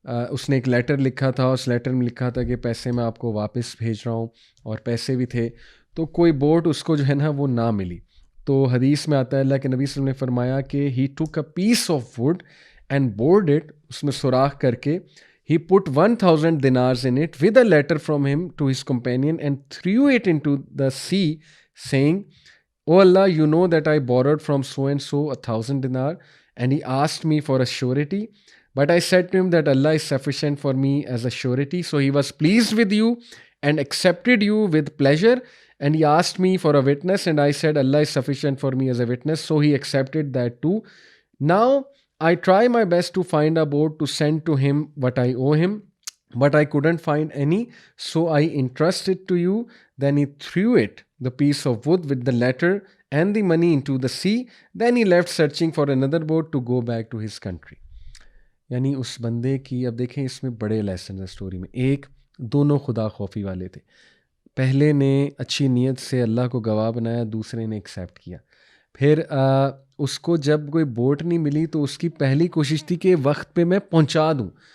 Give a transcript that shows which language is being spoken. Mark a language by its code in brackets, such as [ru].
[ur] اس نے ایک لیٹر لکھا تھا، اس لیٹر میں لکھا تھا کہ پیسے میں آپ کو واپس بھیج رہا ہوں، اور پیسے بھی تھے، تو کوئی بوٹ اس کو جو ہے نا وہ نہ ملی۔ تو حدیث میں آتا ہے اللہ کے نبی صلی اللہ علیہ وسلم نے فرمایا کہ [en] he took a piece of wood and bored it, [ur] اس میں سوراخ کر کے [en] He put 1,000 dinars in it with a letter from him to his companion and threw it into the sea, saying, "O Allah, you know that I borrowed from so and so 1,000 dinar, and he asked me for a surety. But I said to him that Allah is sufficient for me as a surety. So he was pleased with you and accepted you with pleasure. And he asked me for a witness, and I said, Allah is sufficient for me as a witness. So he accepted that too. Now I try my best to find a boat to send to him what I owe him, but I couldn't find any. So I entrust it to you." Then he threw it, the piece of wood with the letter and the money, into the sea. Then he left searching for another boat to go back to his country. [ur] یعنی اس بندے کی، اب دیکھیں اس میں بڑے lesson ہیں story میں. ایک، دونوں خدا خوفی والے تھے. پہلے نے اچھی نیت سے اللہ کو گواہ بنایا، دوسرے نے ایکسیپٹ کیا. پھر اس کو جب کوئی بوٹ نہیں ملی تو اس کی پہلی کوشش تھی کہ وقت پہ میں پہنچا دوں.